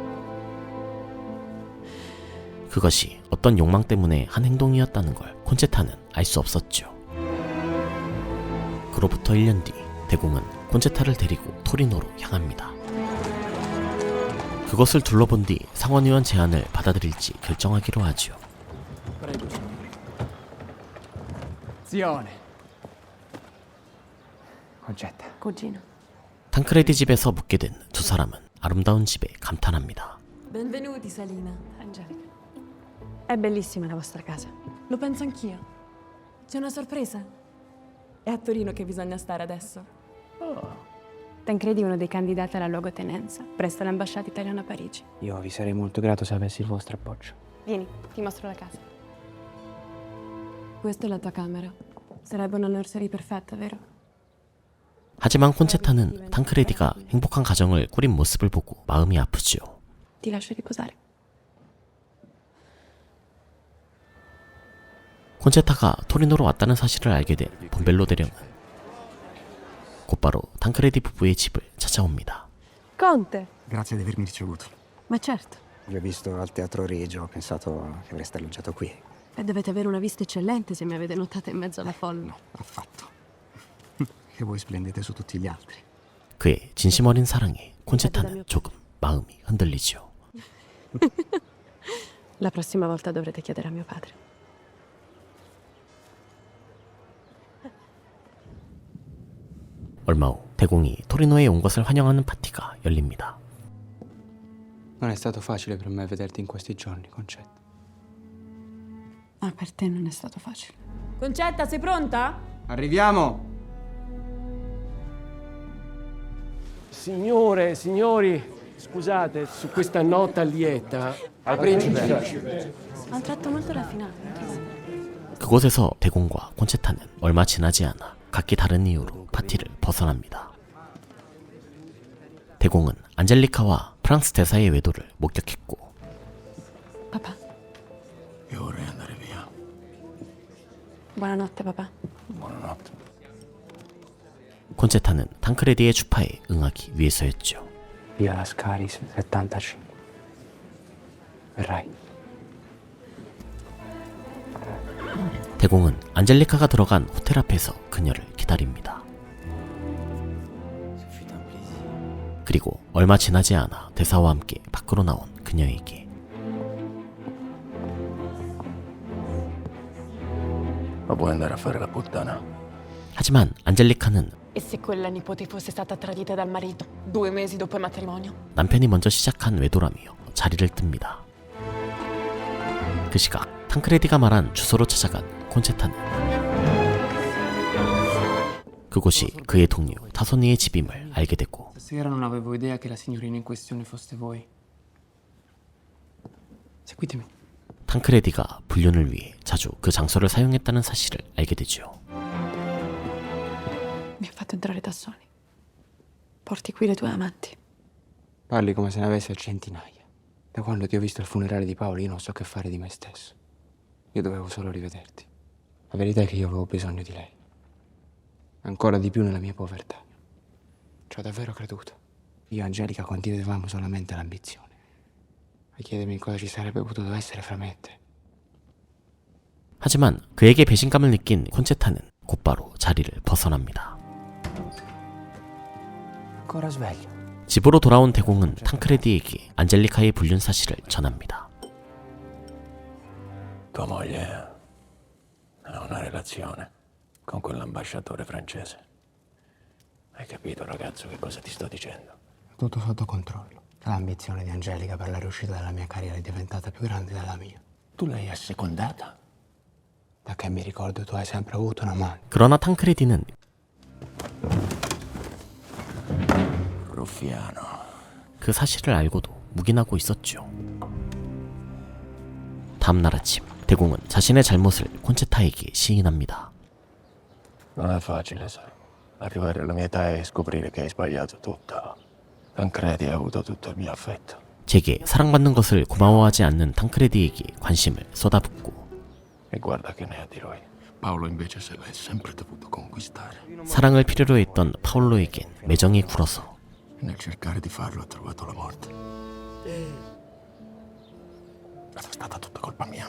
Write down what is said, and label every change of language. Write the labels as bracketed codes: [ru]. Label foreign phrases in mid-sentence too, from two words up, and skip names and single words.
[ko] 그것이 어떤 욕망 때문에 한 행동이었다는 걸 콘체타는 알 수 없었죠. 그로부터 1년 뒤 대공은 콘체타를 데리고 토리노로 향합니다. 그것을 둘러본 뒤 상원의원 제안을 받아들일지 결정하기로 하죠. [it] Prego, Zione. Concetta. Cugino. [ko] 탕크레디 집에서 묵게 된 두 사람은 아름다운 집에 감탄합니다. [it] Benvenuti, Salina. Angelica. È bellissima la vostra casa. Lo penso anch'io. C'è una sorpresa? È a Torino che bisogna stare adesso. Tancredi è uno dei candidati alla luogotenenza presso l'ambasciata italiana a Parigi. Io vi sarei molto grato se avessi il vostro appoggio. Vieni, ti mostro la casa. Questa è la tua camera. Sarebbe una nursery perfetta, vero? [ko] 하지만 콘체타는 탕크레디가 행복한 가정을 꾸린 모습을 보고 마음이 아프지요. [it] Ti lascio riposare. [ko] 콘체타가 토리노로 왔다는 사실을 알게 된 본벨로 대령은 곧바로 탕크레디 부부의 집을 찾아옵니다. [it] Conte! Grazie di avermi ricevuto. Ma certo. Vi ho visto al Teatro Regio, ho pensato che avreste alloggiato qui. E dovete avere una vista eccellente se mi avete notata in mezzo alla folla. No, affatto. Che voi splendete su tutti gli altri. [ko] 그의 진심 어린 사랑에 콘체타는 조금 마음이 흔들리죠. [it] La prossima volta dovrete chiedere a mio padre. [ko] 얼마 후 대공이 토리노에 온 것을 환영하는 파티가 열립니다. [it] Non è stato facile per me vederti in questi giorni, Concetta. Ah, per te non è stato facile. Concetta, sei pronta? Arriviamo! Signore, signori, scusate, su questa nota lieta al principe. Ha un tratto molto raffinato, non trovo? [ko] 그곳에서 대공과 콘체타는 얼마 지나지 않아 각기 다른 이유로 파티를 벗어납니다. 대공은 안젤리카와 프랑스 대사의 외도를 목격했고 [it] Papà. Io vorrei andare via. Buonanotte, papà. Buonanotte. [ko] 콘체타는 탕크레디의 추파에 응하기 위해서였죠. [it] Via Lascaris 75. Verrai. [ko] 대공은 안젤리카가 들어간 호텔 앞에서 그녀를 기다립니다. 그리고 얼마 지나지 않아 대사와 함께 밖으로 나온 그녀에게 [it] Ma puoi andare a fare la puttana? [ko] 하지만 안젤리카는 [it] E se quella nipote fosse stata tradita dal marito 2 mesi dopo il matrimonio? [ko] 남편이 먼저 시작한 외도라며 자리를 뜹니다. 그 시각 탕크레디가 말한 주소로 찾아간 콘체타는 그곳이 그의 동료 타소니의 집임을 알게 되고 [it] Stasera non avevo idea che la signorina in questione foste voi. Seguitemi. [ko] 탕크레디가 불륜을 위해 자주 그 장소를 사용했다는 사실을 알게 되죠. [it] Mi ha fatto entrare Tassoni. Porti qui le tue amanti. Parli come se ne avesse a centinaia. Da quando ti ho visto al funerale di Paolo io non so che fare di me stesso. Io dovevo solo rivederti. La verità è che io avevo bisogno di lei. Ancora di più nella mia povertà. Ci ho davvero creduto. Io e Angelica condividevamo solamente l'ambizione. A chiedermi cosa ci sarebbe potuto essere fra me e te. [ko] 하지만 그에게 배신감을 느낀 콘체타는 곧바로 자리를 벗어납니다. [it] Ancora sveglio. [ko] 집으로 돌아온 대공은 탕크레디에게 안젤리카의 불륜 사실을 전합니다. [it] Tua moglie ha una relazione con quell'ambasciatore francese. Hai capito, ragazzo, che cosa ti sto dicendo? Tutto sotto controllo. L'ambizione di Angelica per la riuscita della mia carriera è diventata più grande della mia. Tu l'hai assecondata? Da che mi ricordo tu hai sempre avuto una mano. [ko] 그러나 탕크레디는 [it] Ruffiano. [ko] 그 사실을 알고도 묵인하고 있었죠. 다음날 아침 대공은 자신의 잘못을 콘체타에게 시인합니다. [it] Non è facile, sai. Arrivare alla mia età e scoprire che hai sbagliato tutto. Tancredi ha avuto tutto il mio affetto. [ko] 제게 사랑받는 것을 고마워하지 않는 탕크레디에게 관심을 쏟아붓고 [it] E guarda che ne ha di lui. Paolo invece se l'è sempre dovuto conquistare. [ko] 사랑을 필요로 했던 파올로에겐 매정이 굴어서 [it] Nel cercare di farlo ha trovato la morte. È stata tutta colpa mia.